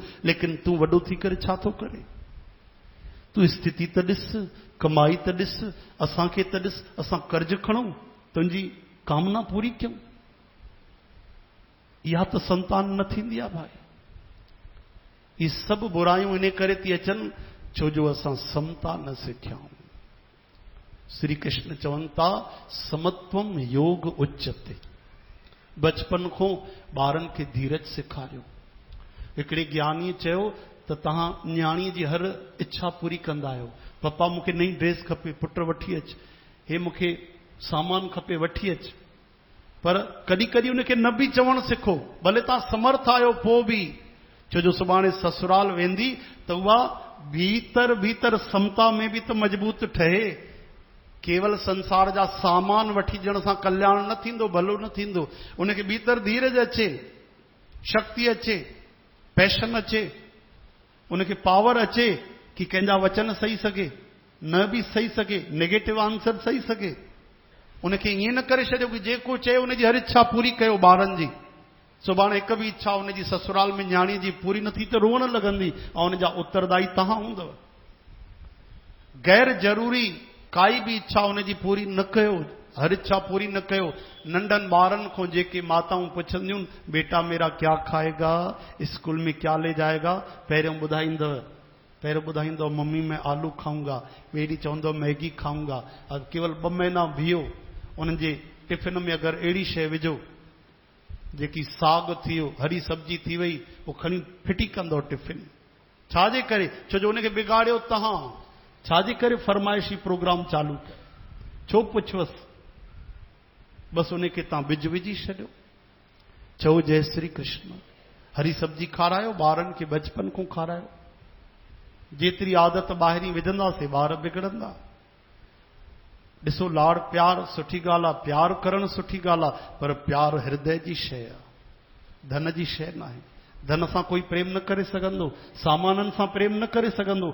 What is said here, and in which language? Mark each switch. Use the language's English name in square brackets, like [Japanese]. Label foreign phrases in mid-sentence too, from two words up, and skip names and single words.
[Sindhi] लेकिन तूं वॾो थी करे छा थो करे? तूं स्थिति त ॾिस, कमाई त ॾिस, असांखे त ॾिस, असां कर्ज खणूं तुंहिंजी कामना पूरी कयूं। इहा त संतान न थींदी आहे भाई। ये सभु बुरायूं इन करे थी अचनि छो जो असां समता न सिखियाऊं। श्री कृष्ण चवनि था [Sanskrit] समत्वम योग उच्चते। [Sindhi] बचपन खां ॿारनि खे धीरज सेखारियो। हिकिड़े ज्ञानी चयो त तव्हां न्याणीअ जी हर इच्छा पूरी कंदा आहियो। पप्पा मूंखे नई ड्रेस खपे, पुट वठी अच। हे मूंखे सामान खपे, वठी अच। पर कॾहिं कॾहिं उनखे न बि चवणु सिखो, भले तव्हां समर्थ आहियो पोइ बि। छो जो सुभाणे ससुराल वेंदी त उहा भीतर भीतर समता में बि त मजबूत ठहे। केवल संसार जा सामान वठी ॾियण सां कल्याण न थींदो, भलो न थींदो। उनखे भीतर धीरज अचे, शक्ति अचे, पैशन अचे, उनखे पावर अचे कि कंहिंजा वचन सही सघे, न बि सही सघे, [English] negative answer [Sindhi] सही सघे। उनखे ईअं न करे छॾियो कि जेको चए उनजी हर इच्छा पूरी कयो ॿारनि जी। सुभाणे हिक बि इच्छा उनजी ससुराल में न्याणी जी पूरी न थी त रोअण लॻंदी ऐं उनजा उत्तरदायी तव्हां हूंदव। गैर ज़रूरी काई बि इच्छा उनजी पूरी न कयो, हर इच्छा पूरी न कयो। नंढनि ॿारनि खां जेके माताऊं पुछंदियूं [Hindi] बेटा मेरा क्या खाएगा, स्कूल में क्या ले जाएगा, [Sindhi] पहिरियों ॿुधाईंदव [Hindi] मम्मी मैं आलू खाऊंगा, [Sindhi] ॿिए ॾींहुं चवंदव मैगी खाऊंगा। केवल 2 महीना बीहो, उन्हनि जे टिफ़िन में अगरि अहिड़ी शइ विझो जेकी साग थी वियो, हरी सब्जी थी वई, वो खणी फिटी कंदो टिफ़िन। छाजे करे? छो जो उनखे बिगाड़ियो तव्हां। छाजे करे फरमाइशी प्रोग्राम चालू कयो? छो पुछोसि? बसि उनखे तव्हां बिज विझी छॾियो। चओ जय श्री कृष्ण। हरी सब्जी खारायो ॿारनि खे, बचपन खां खारायो। जेतिरी आदत ॿाहिरीं विझंदासीं ॿार बिगड़ंदा। ॾिसो लाड़ प्यार सुठी ॻाल्हि आहे, प्यार करणु सुठी ॻाल्हि आहे, पर प्यार हृदय जी शइ आहे, धन जी शइ न आहे। धन सां कोई प्रेम न करे सघंदो, सामाननि सां प्रेम न करे सघंदो।